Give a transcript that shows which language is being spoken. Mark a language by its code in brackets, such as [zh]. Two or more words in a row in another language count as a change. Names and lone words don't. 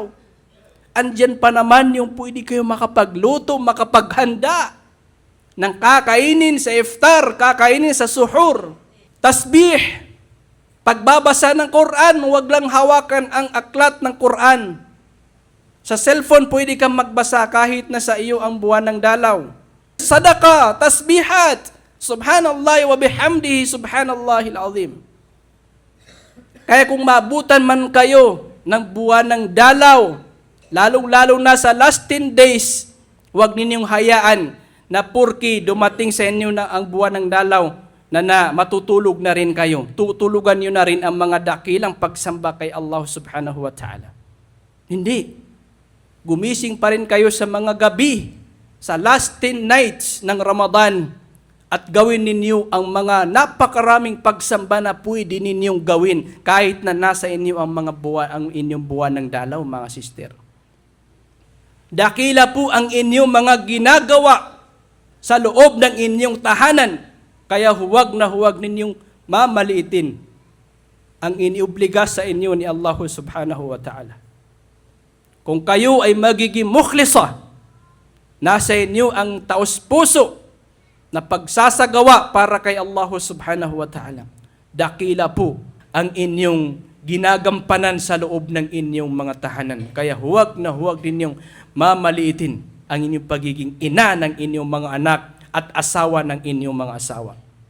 [tl] Andyan pa naman yung pwede kayo makapagluto, makapaghanda ng kakainin sa iftar, kakainin sa suhur. Tasbih, pagbabasa ng Quran, huwag lang hawakan ang aklat ng Quran. Sa cellphone pwede kang magbasa kahit na sa iyo ang buwan ng dalaw. [ar] صدقة، تسبيحات، سبحان الله وبحمده، سبحان الله العظيم. [tl] Kaya kung mabutan man kayo ng buwan ng dalaw, lalong-lalo na sa [en] last 10 days, [tl] huwag ninyong hayaan na purki dumating sa inyo na ang buwan ng dalaw na matutulog na rin kayo. Tutulugan nyo na rin ang mga dakilang pagsamba kay Allah [ar] سبحانه وتعالى. [tl] Hindi. Gumising pa rin kayo sa mga gabi, sa [en] last 10 nights [tl] ng Ramadan, at gawin ninyo ang mga napakaraming pagsamba na pwede ninyong gawin kahit na nasa inyo ang mga buwan, ang inyong buwan ng dalaw, mga sister. Dakila po ang inyong mga ginagawa sa loob ng inyong tahanan, kaya huwag na huwag ninyong mamaliitin ang iniubliga sa inyo ni Allah [ar] سبحانه وتعالى. [tl] Kung kayo ay magiging mukhlisa, nasa inyo ang taos-puso na pagsasagawa para kay Allah [ar] سبحانه وتعالى. [tl] Dakila po ang inyong ginagampanan sa loob ng inyong mga tahanan. Kaya huwag na huwag ninyong mamaliitin ang inyong pagiging ina ng inyong mga anak at asawa ng inyong mga asawa.